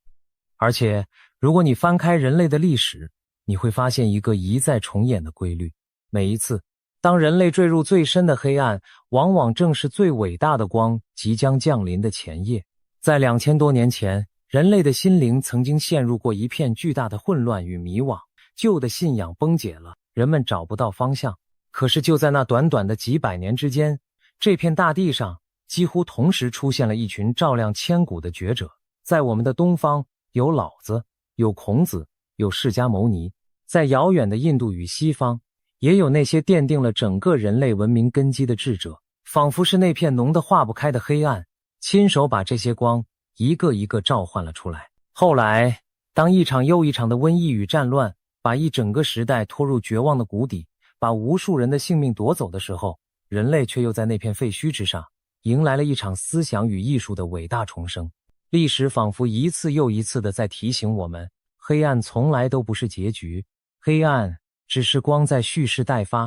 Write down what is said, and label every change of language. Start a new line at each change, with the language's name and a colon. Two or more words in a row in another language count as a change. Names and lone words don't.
Chinese: 而且，如果你翻開人類的歷史，你會發現一個一再重演的規律。每一次，當人類墜入最深的黑暗，往往正是最偉大的光即將降臨的前夜。在2000多年前，人類的心靈曾經陷入過一片巨大的混亂與迷惘，舊的信仰崩解了，人們找不到方向。可是就在那短短的幾百年之間，這片大地上幾乎同時出現了一群照亮千古的覺者。在我們的東方，有老子，有孔子，有釋迦牟尼；在遙遠的印度與西方，也有那些奠定了整個人類文明根基的智者，仿佛是那片濃得化不開的黑暗，親手把這些光一個一個召喚了出來。後來，當一場又一場的瘟疫與戰亂把一整個時代拖入絕望的谷底，把無數人的性命奪走的時候，人類卻又在那片廢墟之上迎來了一場思想與藝術的偉大重生。歷史仿佛一次又一次地在提醒我們，黑暗從來都不是結局，黑暗只是光在蓄勢待發。